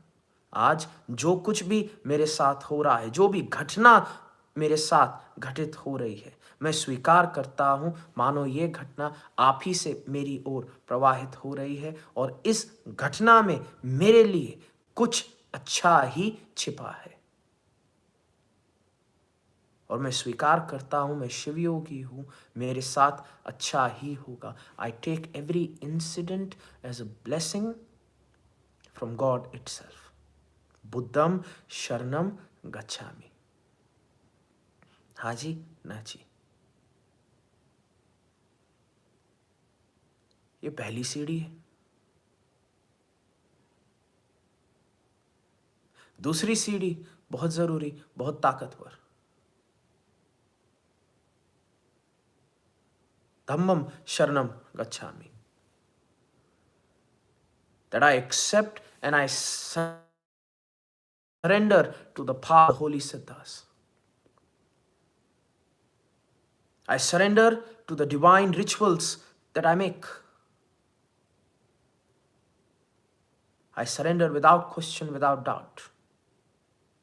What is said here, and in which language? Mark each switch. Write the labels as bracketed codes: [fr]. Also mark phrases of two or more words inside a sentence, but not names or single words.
[hi] आज जो कुछ भी मेरे साथ हो रहा है, जो भी घटना मेरे साथ घटित हो रही है, मैं स्वीकार करता हूँ, मानो ये घटना आप ही से मेरी ओर प्रवाहित हो रही है, और इस घटना में मेरे लिए कुछ अच्छा ही छिपा है। और मैं स्वीकार करता हूँ, मैं शिवयोगी हूँ, मेरे साथ अच्छा ही होगा। [en] I take every incident as a blessing from God itself. [pi] बुद्धम शरणम गच्छामि। [hi] हाँ जी ना जी। ये पहली सीढ़ी है। दूसरी सीढ़ी बहुत जरूरी, बहुत ताकतवर, [pi] धम्मम शरणम गच्छामि, [en] that I accept and I surrender to the path of the holy siddhas. I surrender to the divine rituals that I make. I surrender without question, without doubt.